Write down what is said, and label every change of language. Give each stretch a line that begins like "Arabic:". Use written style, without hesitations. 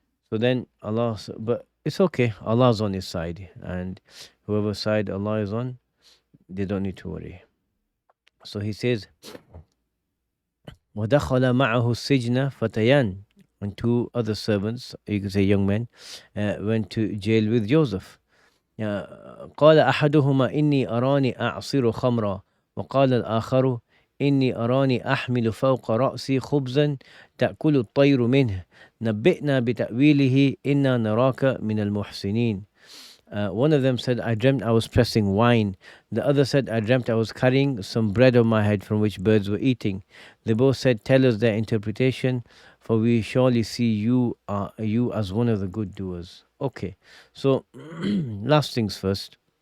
English: So then but it's okay, Allah's on his side, and whoever side Allah is on, they don't need to worry. So he says,
Arabic: وَدَخَلَ مَعَهُ السِّجْنَ فَتَيَانِ,
English: and two other servants, you could say young men, went to jail with Joseph.
Arabic: قال أحدهما إني أراني أعصر خمرا وقال الآخر إني أراني أحمل فوق رأسي خبزا تأكل الطير منه نبئنا بتأويله إنا نراك من المحسنين.
English: One of them said, I dreamt I was pressing wine. The other said, I dreamt I was carrying some bread on my head from which birds were eating. They both said, tell us their interpretation, for we surely see you as one of the good doers. Okay, so last things first.